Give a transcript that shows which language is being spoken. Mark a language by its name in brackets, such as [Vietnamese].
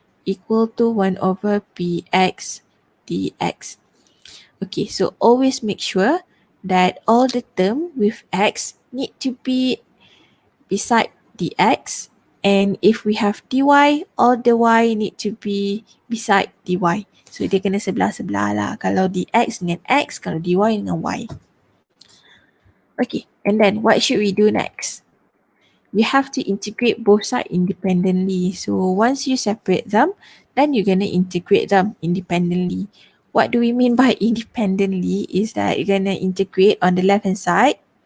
[English] equal to 1 over px dx. Okay, so always make sure that all the term with x need to be beside dx, and if we have dy, all the y need to be beside dy. [Malay] So dia kena sebelah-sebelah lah. Kalau dx dengan x, kalau dy dengan y. [English] Okay, and then what should we do next? We have to integrate both sides independently. So once you separate them, then you're going to integrate them independently. What do we mean by independently is that you're going to integrate on the left hand side.